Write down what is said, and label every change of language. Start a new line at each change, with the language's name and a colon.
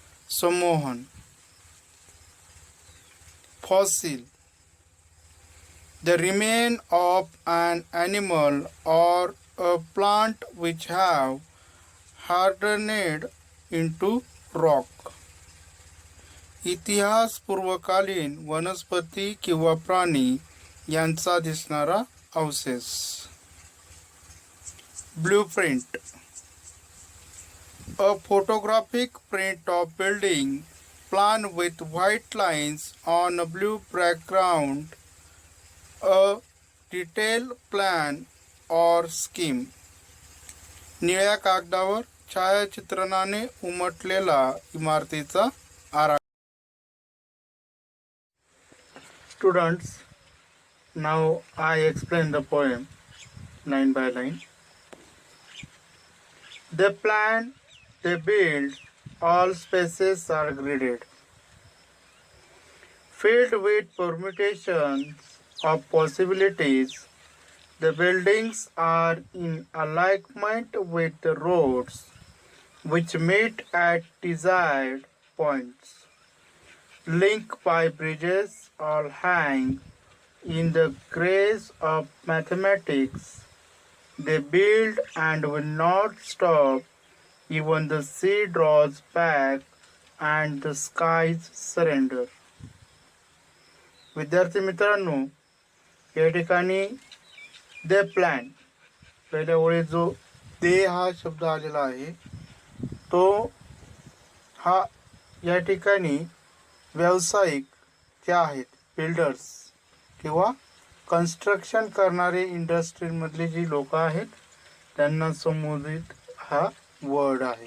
Marathi: Sammohan.
English: Fossil, the remain of an animal or a plant which have hardened into rock.
Marathi: इतिहास पूर्वकालीन वनस्पती किंवा प्राणी यांचा दिसणारा अवशेष.
English: Blueprint, a photographic print of building plan with white lines on a blue background, a detailed plan or scheme.
Marathi: निळ्या कागदावर छायाचित्रणाने उमटलेला इमारतीचा आराखडा.
English: Students, now I explain the poem line by line. They plan, they build, all spaces are gridded. Filled with permutations of possibilities, the buildings are in alignment with the roads which meet at desired points, linked by bridges or hang in the grace of mathematics. They build and will not stop even the sea draws back and the skies surrender.
Marathi: विद्यार्थी मित्रांनो, या ठिकाणी
English: the plan
Marathi: पहिल्या ओळीत जो दे हा शब्द आलेला आहे तो हा या ठिकाणी व्यावसायिक जे आहेत बिल्डर्स किंवा कन्स्ट्रक्शन करणारे इंडस्ट्रीमधले जी लोक आहेत त्यांना संबोधित हा वर्ड आहे.